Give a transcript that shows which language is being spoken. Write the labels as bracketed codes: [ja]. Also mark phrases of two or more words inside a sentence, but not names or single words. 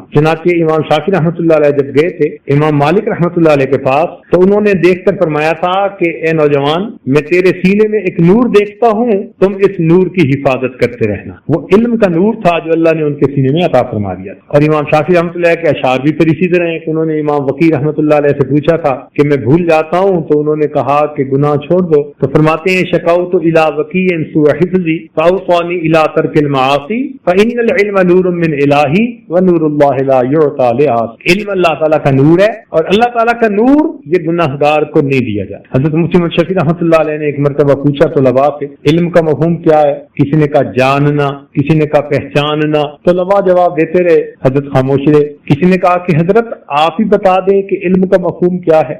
[ur] چنانچہ امام شافعی رحمۃ اللہ علیہ جب گئے تھے امام مالک رحمۃ اللہ علیہ کے پاس تو انہوں نے دیکھ کر فرمایا تھا کہ اے نوجوان، میں تیرے سینے میں ایک نور دیکھتا ہوں، تم اس نور کی حفاظت کرتے رہنا. وہ علم کا نور تھا جو اللہ نے ان کے سینے میں عطا فرما دیا. اور امام شافعی رحمۃ اللہ کے اشعار بھی پھر اسی طرح ہیں کہ انہوں نے امام وقی رحمۃ اللہ علیہ سے پوچھا تھا کہ میں بھول جاتا ہوں، تو انہوں نے کہا کہ گناہ چھوڑ دو. تو فرماتے ہیں [ar] شکوت الی وقی سوء حفظی فاوصانی الی ترک المعاصی فان العلم نور من الہی ونور اللہ لا یعطى لعاصی. [ur] علم اللہ تعالیٰ کا نور ہے اور اللہ تعالیٰ کا نور یہ گناہگار کو نہیں دیا جاتا. حضرت مفتی محمد شفیع رحمۃ اللہ علیہ نے ایک مرتبہ پوچھا طلباء سے علم کا مفہوم کیا ہے؟ کسی نے کہا جاننا، کسی نے کہا پہچاننا. طلباء جواب دیتے رہے، حضرت خاموش رہے. کسی نے کہا کہ حضرت آپ ہی بتا دیں کہ علم کا مفہوم کیا ہے.